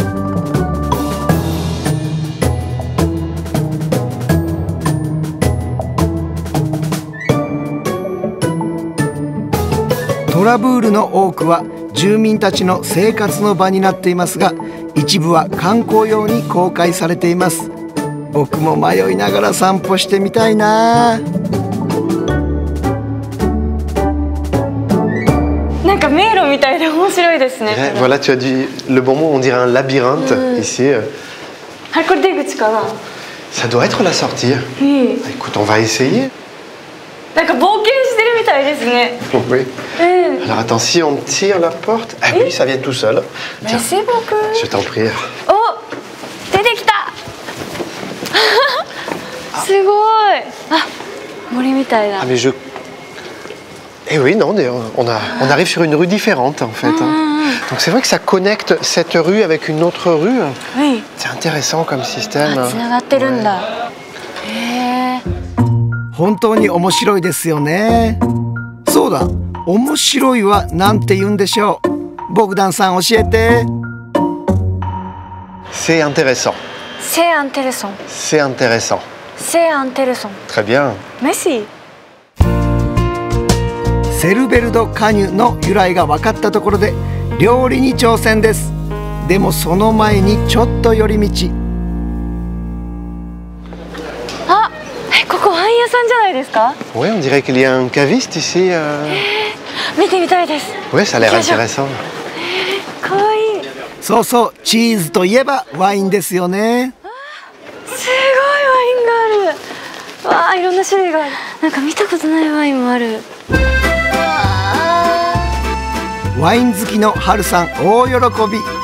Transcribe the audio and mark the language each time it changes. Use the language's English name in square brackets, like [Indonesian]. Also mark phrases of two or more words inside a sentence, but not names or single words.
[Japanese] トラブールの多くは住民たちの生活の場になっていますが、一部は観光用に公開されています。僕も迷いながら散歩してみたいな。なんか迷路みたいで面白いですね。 [French] Voilà, tu as dit le bon mot, on dirait un labyrinthe ici. [Japanese] あれ、これ出口かな。 [French] Ça doit être la sortie. Écoute, on va essayer. [Japanese] なんか冒険してるみたいですね。 [French] Oui. Alors attends, si on tire la porte, ah oui, ça vient tout seul. Tiens, Merci beaucoup. je t'en prie. [Japanese] お、出てきた。すごい。あ、森みたいだ。 [French] Ah mais je... Eh oui, non, on arrive sur une rue différente en fait. Hein. Donc c'est vrai que ça connecte cette rue avec une autre rue. Oui. C'est intéressant comme système. [Japanese] つながってるんだ。へえ。本当に面白いですよね。そうだ、面白いはなんて言うんでしょう。ボグダンさん教えて。 [French] C'est intéressant. C'est intéressant. C'est intéressant. C'est intéressant. Très bien. Merci. [Japanese] セルベルド・カニュの由来が分かったところで料理に挑戦です。でもその前にちょっと寄り道。あ、ここワイン屋さんじゃないですか。 [French] Oui, on dirait qu'il y a un caviste ici. [Japanese] 見てみたいです。 [French] Oui, ça a l'air intéressant. [Japanese] かわいい。そうそう、チーズといえばワインですよね。すごいワインがある。わあ、いろんな種類がある。なんか見たことないワインもある。ワイン好きのハルさん大喜び。